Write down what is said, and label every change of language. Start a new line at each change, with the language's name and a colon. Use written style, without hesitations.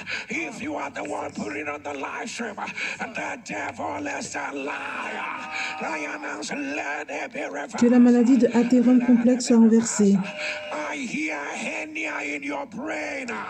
English: If you are the one putting on the live stream, and the devil is a liar, I announce, let it be reversed.
French: Que la maladie de athérome complexe soit renversée.
English: I hear hernia in your brain.